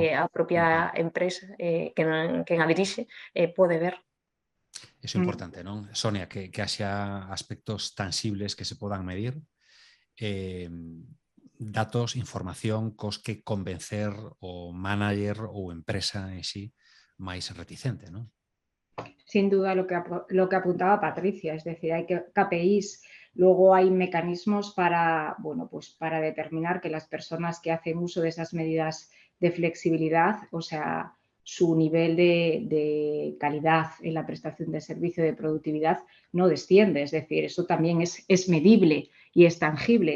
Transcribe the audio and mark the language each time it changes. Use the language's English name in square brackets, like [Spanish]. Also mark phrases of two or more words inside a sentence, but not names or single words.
[Galician] a propia empresa, quen a dirixe, pode ver. Eso é importante, non? Sonia, que haxa aspectos tangibles que se podan medir, datos, información cos que convencer o manager ou empresa en sí máis reticente, non? [Spanish] Sin duda lo que apuntaba Patricia, es decir, hay KPIs, luego hay mecanismos para, bueno, pues para determinar que las personas que hacen uso de esas medidas de flexibilidad, o sea, su nivel de calidad en la prestación de servicio de productividad no desciende, es decir, eso también es medible y es tangible.